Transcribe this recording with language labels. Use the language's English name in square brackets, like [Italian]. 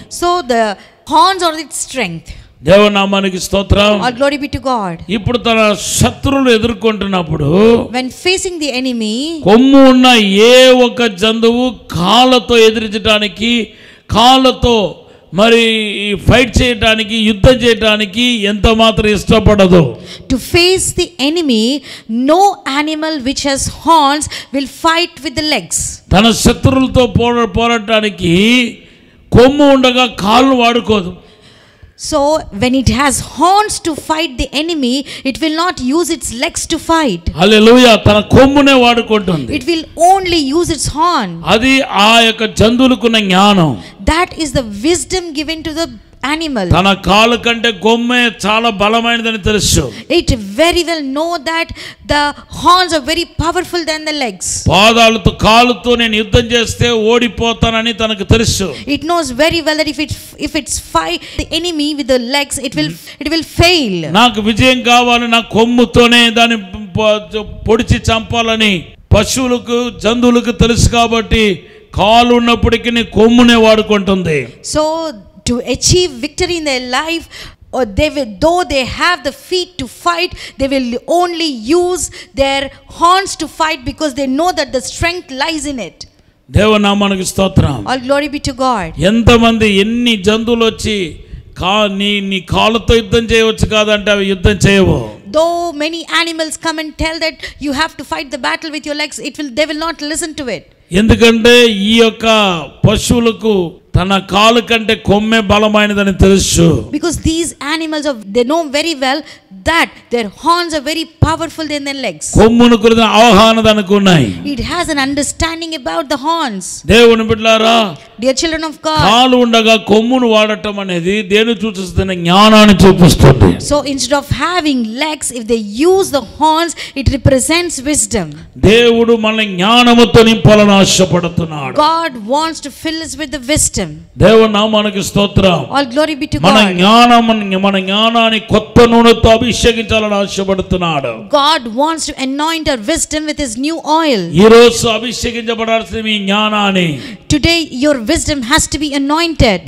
[English] So the horns are its strength. [Telugu] దేవనామానికి స్తోత్రం. [English] All glory be to God. [Telugu] ఇప్పుడు తన శత్రువులు ఎదుర్కొంటున్నప్పుడు [English] when facing the enemy, [Telugu] కొమ్ము ఉన్న ఏ ఒక్క జంతువు కాళ్ళతో ఎదిరించడానికి, కాళ్ళతో మరి ఫైట్ చేయడానికి, యుద్ధం చేయడానికి ఎంత మాత్రం ఇష్టపడదు. [English] To face the enemy, no animal which has horns will fight with the legs. [Telugu] తన శత్రువులతో పోరాడటానికి కొమ్ము ఉండగా కాళ్ళు వాడుకోదు. [English] So when it has horns to fight the enemy, it will not use its legs to fight. [Telugu] హల్లెలూయా. తన కొమ్మునే వాడుకుంటుంది. [English] It will only use its horn. [Telugu] అది ఆ యొక్క జంతువులకున్న జ్ఞానం. [English] That is the wisdom given to the animal. [Telugu] తన కాలు కంటే కొమ్మే చాలా బలమైనదని తెలుసు. [English] It very well know that the horns are very powerful than the legs. [Telugu] పాదాలతో కాలుతో నేను యుద్ధం చేస్తే ఓడిపోతానని తనకు తెలుసు. [English] It knows very well that if it's fight the enemy with the legs, it will fail. [Telugu] నాకు విజయం కావాలి, నా కొమ్ముతోనే దాన్ని పొడిచి చంపాలని పశువులకు జంతువులకు తెలుసు కాబట్టి కాలు ఉన్నప్పటికీ కొమ్మునే వాడుకుంటుంది. [English] So to achieve victory in their life, or though they have the feet to fight, they will only use their horns to fight because they know that the strength lies in it. [Telugu] దేవనామానికి స్తోత్రం. [English] All glory be to God. [Telugu] ఎంతమంది ఎన్ని జంతువులు వచ్చి నీ కాళ్ళతో యుద్ధం చేయవచ్చు కాదంటే అవి యుద్ధం చేయవు. [English] Though many animals come and tell that you have to fight the battle with your legs, they will not listen to it. [Telugu] ఎందుకంటే ఈ యొక్క పశువులకు తన కాలు కంటే కొమ్మే బలమైనదని తెలుసు. [English] Because these animals they know very well that their horns are very powerful than their legs. [Telugu] కొమ్మును గురించి అవగాహన దానికి ఉన్నాయి. [English] It has an understanding about the horns. [Telugu] దేవుని బిడ్డలారా, [English] dear children of God, [Telugu] కాలు ఉండగా కొమ్మును వాడటం అనేది దేని చూపిస్తుంది? జ్ఞానాన్ని చూపిస్తుంది. [English] So instead of having legs, if they use the horns, it represents wisdom. [Telugu] దేవుడు మన జ్ఞానముతో నింపాలని ఆశపడుతున్నాడు. [English] God wants to fill us with the wisdom. [Telugu] దేవుని నామానికి స్తోత్రం. [English] All glory be to God. [Telugu] మన జ్ఞానాన్ని కొత్త నూనెతో అభిషేకించాలని ఆశపడుతున్నాడు. [English] God wants to anoint our wisdom with his new oil. [Telugu] ఈ రోజు అభిషేకించబడాల్సిన మీ జ్ఞానాన్ని [English] today your wisdom has to be anointed.